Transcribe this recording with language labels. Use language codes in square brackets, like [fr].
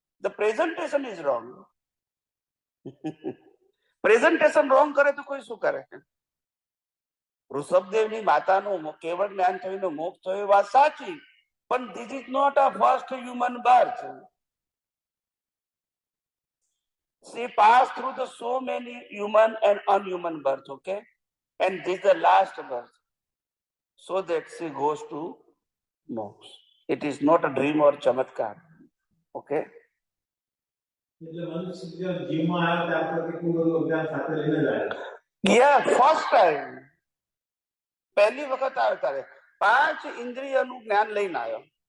[en] The presentation is wrong. [gu] Presentation wrong કરે તો કોઈ શું કરે? ઋષભદેવની માતાનું કેવળ જ્ઞાન થઈને મોક્ષ થયો એ વાત સાચી, પણ [en] This is not a first human birth. She passed through the so many human and unhuman births, okay? And this is the last birth. So that she goes to moksha. It is not a dream or chamatkar. Okay? [gu] એટલે મનુષ્ય જીવમાં આવ્યો ત્યાર પછી ખૂબ બધું અજ્ઞાન સાથે લઈને જ આવ્યો. [en] Yeah, first time. [gu] પહેલી વખત આવ્યો ત્યારે 5 ઇન્દ્રિયનું જ્ઞાન લઈને આવ્યો.